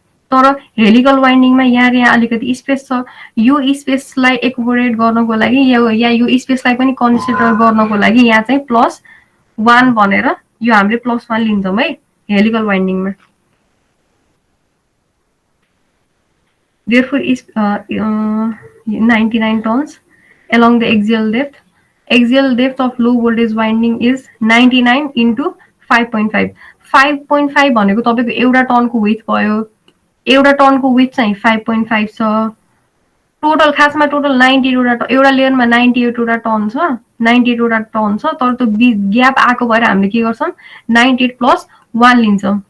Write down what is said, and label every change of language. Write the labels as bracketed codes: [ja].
[ne] तर हेलिकल वाइन्डिङमा यहाँ अलिकति स्पेस छ, यो स्पेसलाई एकोमोडेट गर्नको लागि या यो स्पेसलाई पनि कन्सिडर गर्नको लागि यहाँ चाहिँ +1 भनेर यो हामीले +1 लिन्छौँ है helical वाइन्डिङमा। [en] Therefore, is 99 turns along the axial depth. Axial depth of low voltage winding is 99 into 5.5. [ne] 5.5 भनेको तपाईको एउटा टर्नको विथ भयो। एउटा टर्नको विथ चाहिँ 5.5 छ। टोटल खासमा टोटल 98 वटा, एउटा लेयरमा 98 वटा टर्न छ, 98 वटा टर्न छ। तर त्यो ग्याप आएको भएर हामीले के गर्छौँ, 98 + 1 लिन्छौँ।